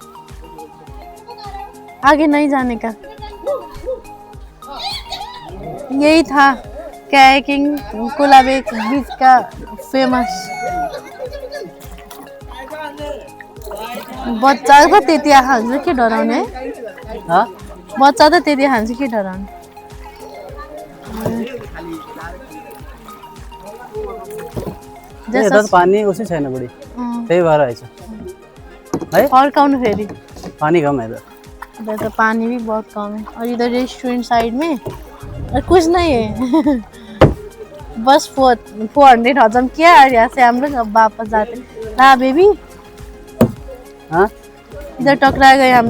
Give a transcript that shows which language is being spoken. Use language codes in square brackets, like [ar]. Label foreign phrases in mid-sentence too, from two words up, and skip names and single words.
[hi] आगे नहीं जाने का यही था कायाकिंग कोलाबे बीच का फेमस। [ne] बच्चा को त्यति हाल्छ के डराउने? हाँ बच्चा त त्यति हाल्छ के डराउने? यता त पानी उसी छैन बुढी, त्यही भएर आएछ है। फर्काउनु फेरि [hi] पानी कम है इधर। इधर तो पानी भी बहुत कम है और इधर [en] restaurant side [hi] में और कुछ नहीं है। बस 400 हजम किया और यहाँ से हम लोग अब वापस जाते। ना बेबी हाँ इधर टकरा गए हम